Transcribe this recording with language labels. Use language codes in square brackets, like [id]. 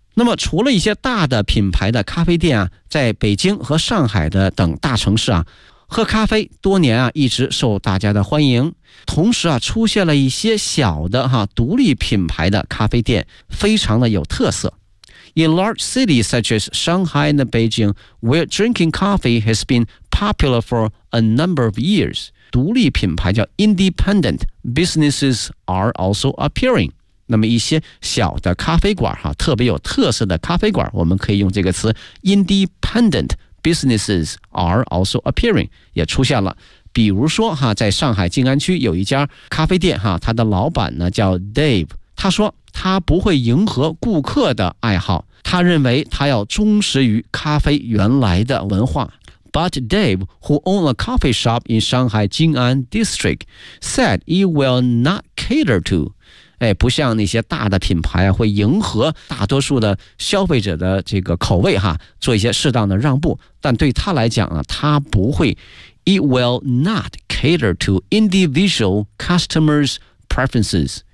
[zh] 那么除了一些大的品牌的咖啡店啊，在北京和上海的等大城市啊，喝咖啡多年啊一直受大家的欢迎，同时啊出现了一些小的哈独立品牌的咖啡店，非常的有特色。 [en] In large cities such as Shanghai and Beijing, where drinking coffee has been popular for a number of years, [zh] 独立品牌叫 [en] independent businesses are also appearing. [zh] 那么一些小的咖啡馆哈，特别有特色的咖啡馆，我们可以用这个词 [en] independent businesses are also appearing， [zh] 也出现了。比如说哈，在上海静安区有一家咖啡店哈，它的老板呢叫 Dave， 他说他不会迎合顾客的爱好，他认为他要忠实于咖啡原来的文化。 [en] But Dave, who owned a coffee shop in Shanghai Jing'an District, said he will not cater to. [zh] 哎，不像那些大的品牌啊，会迎合大多数的消费者的这个口味哈，做一些适当的让步。但对他来讲啊，他不会。 [en] He will not cater to individual customers' preferences.